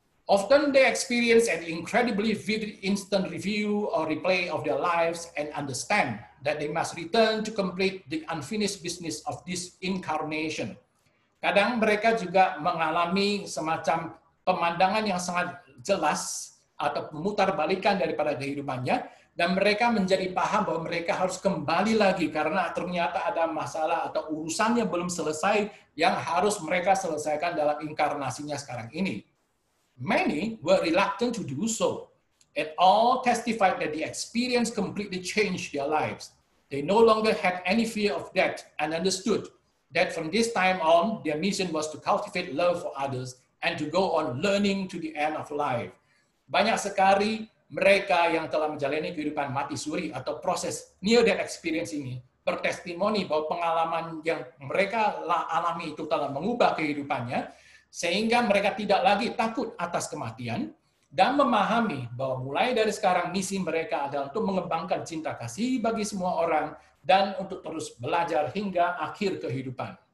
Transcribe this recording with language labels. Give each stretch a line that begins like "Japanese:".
English: Often they experience an incredibly vivid instant review or replay of their lives and understand that they must return to complete the unfinished business of this incarnation.
Indonesian: Kadang mereka juga mengalami semacam pemandangan yang sangat jelas atau memutarbalikan daripada kehidupannya, dan mereka menjadi paham bahwa mereka harus kembali lagi karena ternyata ada masalah atau urusannya belum selesai yang harus mereka selesaikan dalam inkarnasinya sekarang ini.
English: Many were reluctant to do so. It all testified that the experience completely changed their lives. They no longer had any fear of death and understood that from this time on, their mission was to cultivate love for others and to go on learning to the end of life.
Indonesian: Banyak sekali mereka yang telah menjalani kehidupan mati suri atau proses near-death experience ini bertestimoni bahwa pengalaman yang mereka alami itu telah mengubah kehidupannya, sehingga mereka tidak lagi takut atas kematian dan memahami bahwa mulai dari sekarang misi mereka adalah untuk mengembangkan cinta kasih bagi semua orang dan untuk terus belajar hingga akhir kehidupan.